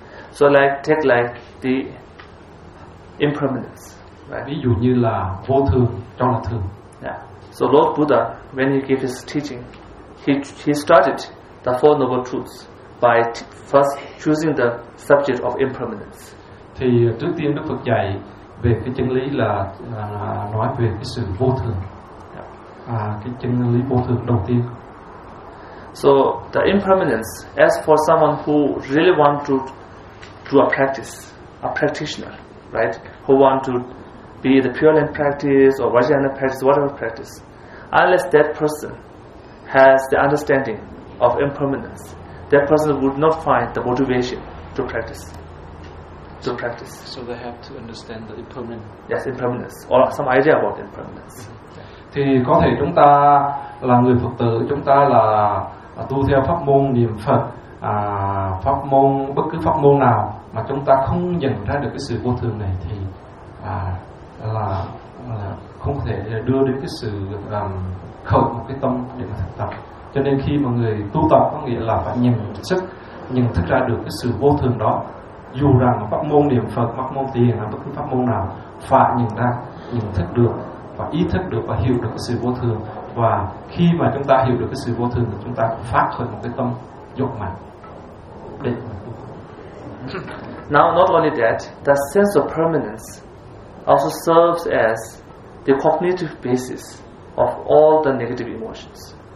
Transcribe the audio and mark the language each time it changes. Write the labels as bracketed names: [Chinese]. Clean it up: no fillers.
[English] So take the impermanence, right? [Vietnamese] Ví dụ như là vô thường cho là thường. [English] Yeah. So Lord Buddha, when he gave his teaching, he started the Four Noble Truths by first choosing the subject of impermanence. [Vietnamese] Thì trước tiên Đức Phật dạy về cái chân lý là nói về cái sự vô thường. Cái chân lý vô thường đầu tiên. [English] So the impermanence, as for someone who really want to do a practice, a practitioner, right, who want to be the Pure Land practice or Vajrayana practice, whatever practice, unless that person has the understanding of impermanence, that person would not find the motivation to practice. To practice. So they have to understand the impermanence. Yes, impermanence or some idea about impermanence. [Vietnamese] Thì có thể chúng ta là người Phật tử, chúng ta là tu theo pháp môn niệm Phật, pháp môn bất cứ pháp môn nào mà chúng ta không nhận ra được cái sự vô thường này thì là không thể đưa đến cái sự khởi một cái tâm để mà thực tập. Cho nên khi mà người tu tập có nghĩa là phải nhận thức ra được cái sự vô thường đó. Dù rằng pháp môn niệm Phật, pháp môn thiền hay bất cứ pháp môn nào, phải nhận thức được và ý thức được và hiểu được cái sự vô thường. Và khi mà chúng ta hiểu được cái sự vô thường thì chúng ta phát khởi một cái tâm dục mạnh. [English] Now not only that, the sense of permanence also serves as the cognitive basis of all the negative emotions.